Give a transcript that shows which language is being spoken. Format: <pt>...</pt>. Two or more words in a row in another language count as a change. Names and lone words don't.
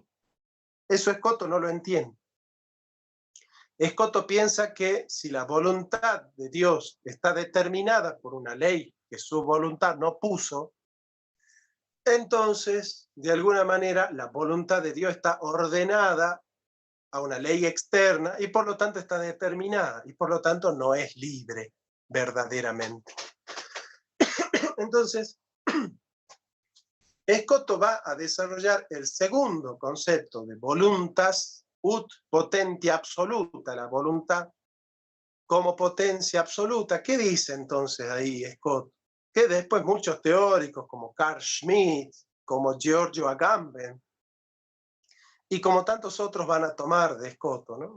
<es>Eso Escoto no lo entiende. Escoto piensa que si la voluntad de Dios está determinada por una ley que su voluntad no puso, entonces, de alguna manera, la voluntad de Dios está ordenada a una ley externa y por lo tanto está determinada y por lo tanto no es libre verdaderamente. Entonces, Escoto va a desarrollar el segundo concepto de</es> <la>voluntas ut potentia absoluta,</la> <es>la voluntad como potencia absoluta. ¿Qué dice entonces ahí Escoto? Que después muchos teóricos como Carl Schmitt, como Giorgio Agamben, y como tantos otros van a tomar de Escoto, ¿no?</es>